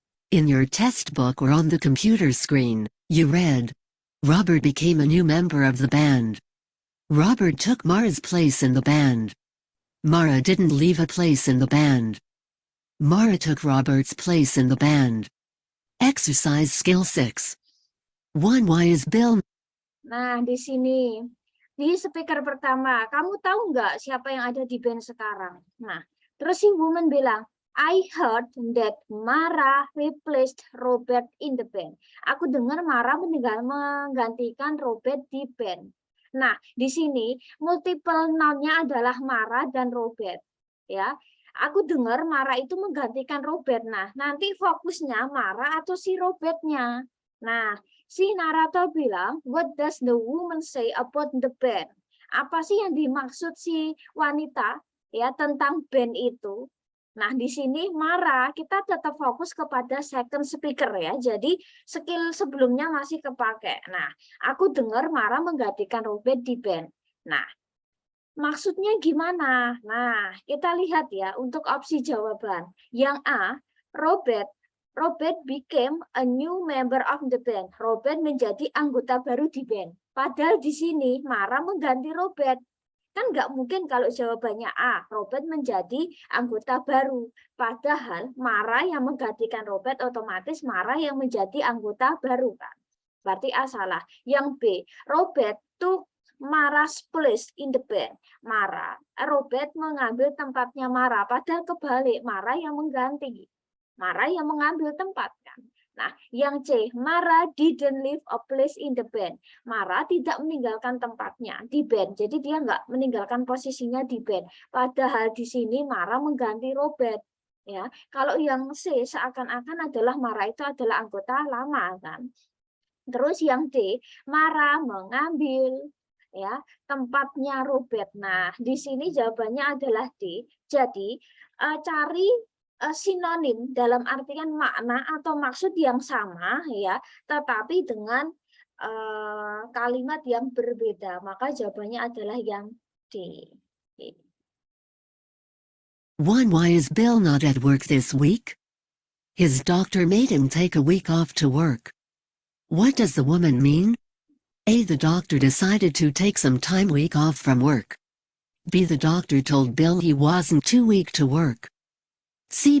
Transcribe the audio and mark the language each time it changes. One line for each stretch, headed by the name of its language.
English: In your test book or on the computer screen, you read. Robert became a new member of the band. Robert took Mara's place in the band. Mara didn't leave a place in the band. Mara took Robert's place in the band. Exercise Skill 6. 1. Why is Bill?
Indonesian: Nah, di sini, di speaker pertama, kamu tahu nggak siapa yang ada di band sekarang? Nah, terus si woman bilang,
English: I heard that Mara replaced Robert in the band.
Indonesian: Aku dengar Mara menggantikan Robert di band. Nah, di sini multiple noun-nya adalah Mara dan Robert. Ya, aku dengar Mara itu menggantikan Robert. Nah, nanti fokusnya Mara atau si Robertnya. Nah, si narator bilang,
English: what does the woman say about the band?
Indonesian: Apa sih yang dimaksud si wanita ya tentang band itu? Nah, di sini Mara, kita tetap fokus kepada second speaker ya. Jadi skill sebelumnya masih kepake. Nah, aku dengar Mara menggantikan Robert di band. Nah, Maksudnya gimana? Nah, kita lihat ya untuk opsi jawaban. Yang A, Robert.
English: Robert became a new member of the band.
Indonesian: Robert menjadi anggota baru di band. Padahal di sini Mara mengganti Robert. Kan nggak mungkin kalau jawabannya A, Robert menjadi anggota baru. Padahal Mara yang menggantikan Robert, otomatis Mara yang menjadi anggota baru kan. Berarti A salah. Yang B,
English: Robert took Mara's place in the band.
Indonesian: Robert mengambil tempatnya Mara. Padahal kebalik, Mara yang mengganti. Mara yang mengambil tempat kan. Nah, yang C,
English: Mara didn't leave a place in the band.
Indonesian: Mara tidak meninggalkan tempatnya di band. Jadi dia nggak meninggalkan posisinya di band. Padahal di sini Mara mengganti Robert. Ya, kalau yang C seakan-akan adalah Mara itu adalah anggota lama kan. Terus yang D, Mara mengambil ya tempatnya Robert. Nah, di sini jawabannya adalah D. Jadi cari sinonim dalam artian makna atau maksud yang sama ya, tetapi dengan kalimat yang berbeda. Maka jawabannya adalah yang D.
English: Why is Bill not at work this week? His doctor made him take a week off to work. What does the woman mean? A. The doctor decided to take some time week off from work. B. The doctor told Bill he wasn't too weak to work. C.